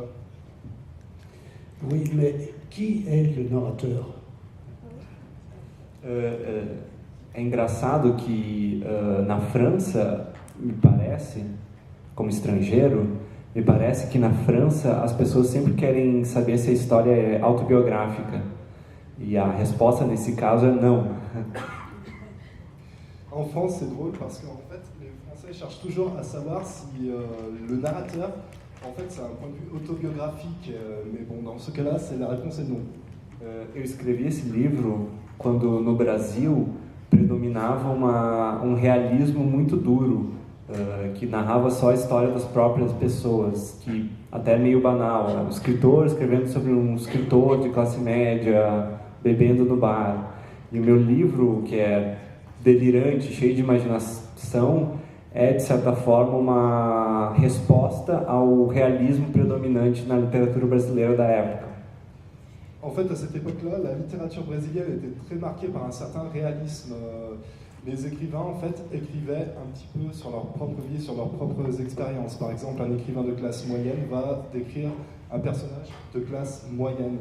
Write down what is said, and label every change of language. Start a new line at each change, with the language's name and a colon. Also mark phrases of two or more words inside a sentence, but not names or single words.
French: Oui, mais qui est le narrateur?
Portuguese: É engraçado que na França, me parece, como estrangeiro, me parece que na França as pessoas sempre querem saber se a história é autobiográfica. E a resposta nesse caso é não.
French: En France, c'est drôle parce qu'en fait, les Français cherchent toujours à savoir si le narrateur, en fait, c'est un point de vue autobiographique. Mais bon, dans ce cas-là, la réponse est non.
Portuguese: Eu escrevi esse livro quando no Brasil predominava um realismo muito duro, que narrava só a história das próprias pessoas, que até é meio banal, um escritor escrevendo sobre um escritor de classe média bebendo no bar. E o meu livro, que é delirante, cheio de imaginação, é de certa forma uma resposta ao realismo predominante na literatura brasileira da época.
French: En fait, à cette époque-là, la littérature brésilienne était très marquée par un certain réalisme. Les écrivains, en fait, écrivaient un petit peu sur leur propre vie, sur leurs propres expériences. Par exemple, un écrivain de classe moyenne va décrire un personnage de classe moyenne.